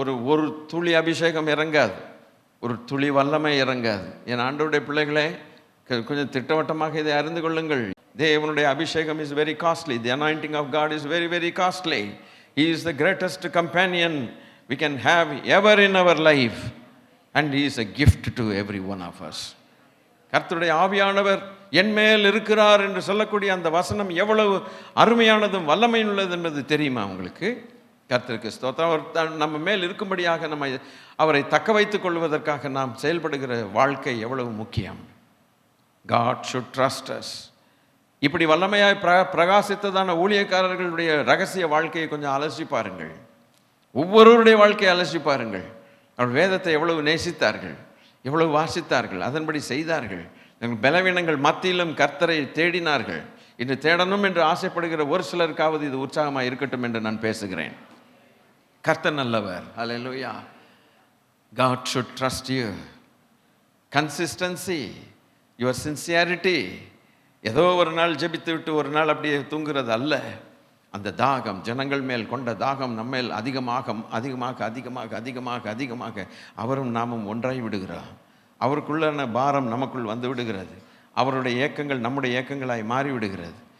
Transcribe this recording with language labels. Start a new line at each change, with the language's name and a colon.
Tamil: ஒரு துளி அபிஷேகம் இறங்காது, ஒரு துளி வல்லமை இறங்காது. என் ஆண்டவருடைய பிள்ளைகளே, கொஞ்சம் திட்டவட்டமாக இதை அறிந்து கொள்ளுங்கள். தேவனுடைய அபிஷேகம்
English: Is very costly. The anointing of God is very very costly. He is the greatest companion we can have ever in our life. and he is a gift to every one of us.
Tamil: கர்த்தருடைய ஆவியானவர் என் மேல் இருக்கிறார் என்று சொல்லக்கூடிய அந்த வசனம் எவ்வளவு அருமையானதும் வல்லமையுள்ளது என்பது தெரியுமா உங்களுக்கு? கர்த்தருக்கு ஸ்தோத்திரம். அவர் நம்ம மேல் இருக்கும்படியாக நம்ம அவரை தக்க வைத்துக் கொள்வதற்காக நாம் செயல்படுகிற வாழ்க்கை எவ்வளவு முக்கியம்.
English: God should trust us.
Tamil: இப்படி வல்லமையாய் பிரகாசித்ததான ஊழியக்காரர்களுடைய ரகசிய வாழ்க்கையை கொஞ்சம் அலசி பாருங்கள். ஒவ்வொருவருடைய வாழ்க்கையை அலசி பாருங்கள். அவர் வேதத்தை எவ்வளவு நேசித்தார்கள், எவ்வளவு வாசித்தார்கள், அதன்படி செய்தார்கள். பலவீனங்கள் மத்தியிலும் கர்த்தரை தேடினார்கள். இன்று தேடணும் என்று ஆசைப்படுகிற ஒரு சிலருக்காவது இது உற்சாகமாக இருக்கட்டும் என்று நான் பேசுகிறேன். கர்த்தர் நல்லவர். ஹல்லேலூயா.
English: God should trust you. Consistency, your sincerity.
Tamil: ஏதோ ஒரு நாள் ஜெபித்து விட்டு ஒரு நாள் அப்படியே தூங்குறது அல்ல. அந்த தாகம், ஜனங்கள் மேல் கொண்ட தாகம் நம்மேல் அதிகமாக அதிகமாக அதிகமாக அதிகமாக அதிகமாக அவரும் நாமும் ஒன்றாய் விடுகிறோம். அவருக்குள்ளான பாரம் நமக்குள் வந்து விடுகிறது. அவருடைய ஏக்கங்கள் நம்முடைய ஏக்கங்களாய் மாறிவிடுகிறது.